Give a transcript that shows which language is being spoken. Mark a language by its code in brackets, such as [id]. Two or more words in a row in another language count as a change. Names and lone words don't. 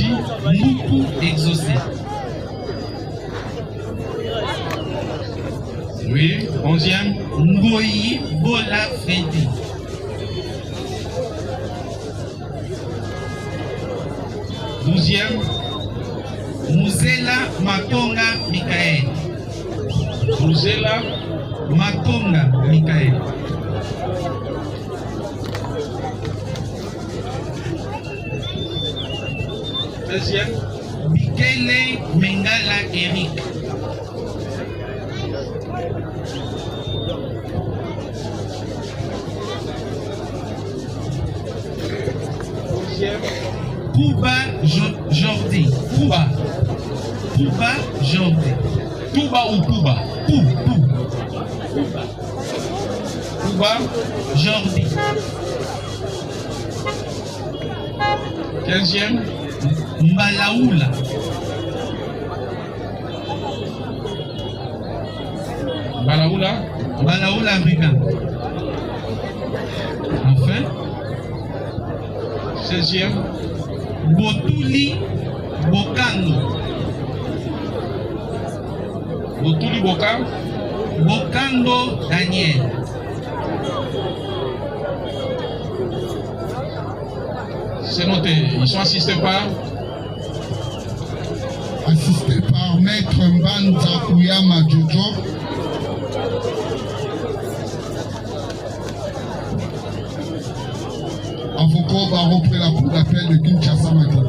[fr] Mbuku exaucé. Oui. Onzième. Ngoyi Bola Freddy. Douzième. Muzela Makonga Mikael. Rosella. Makonga Mikael. Treizième. Bikele Mengala Eric. Onzième. Kuba Jordi. Kuba Jordi. Touba ou Touba? Touba. Jordi. 15e. Mbalaoula. Mbalaoula Africain. Enfin. 16e. Botuli Bokando. Botuli Boka. Bokando Daniel. C'est noté. Ils sont assistés par Maître Mbanza Kouyama Jojo. Avocat barreau près la cour d'appel de Kinshasa Matete.